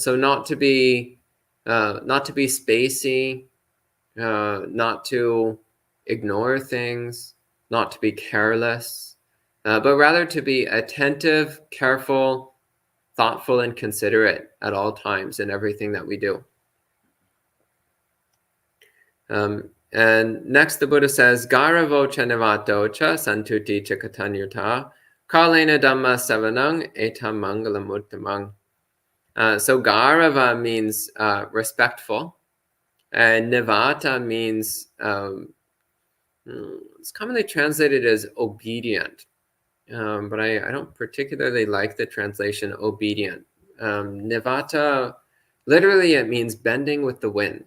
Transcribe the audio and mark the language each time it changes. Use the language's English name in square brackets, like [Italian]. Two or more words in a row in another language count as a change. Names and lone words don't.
[English] So not to be spacey, not to ignore things, not to be careless, but rather to be attentive, careful, thoughtful, and considerate at all times in everything that we do. And next the Buddha says, [Pali] Garavo cha nivato cha santuti cha katanyuta Kalina Damasaka etam Mangala Sutta. [English] So Garava means respectful, and Nivata means it's commonly translated as obedient, but I don't particularly like the translation obedient. Nivata, literally it means bending with the wind.